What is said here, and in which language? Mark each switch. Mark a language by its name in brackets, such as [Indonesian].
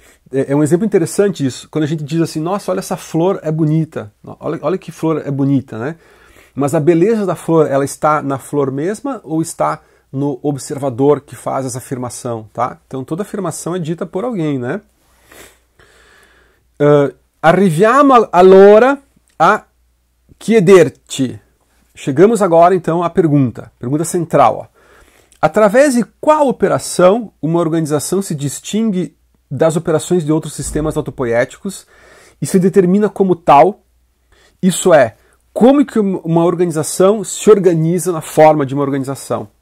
[Portuguese] É um exemplo interessante isso, quando a gente diz assim, nossa, olha essa flor é bonita, olha que flor é bonita, né? Mas a beleza da flor, ela está na flor mesma ou está no observador que faz essa afirmação, tá? Então toda afirmação é dita por alguém, né? [Italian] Arriviamo allora a chiederci. [Portuguese] Chegamos agora então à pergunta central. Ó. Através de qual operação uma organização se distingue das operações de outros sistemas autopoéticos e se determina como tal? Isso é, como que uma organização se organiza na forma de uma organização?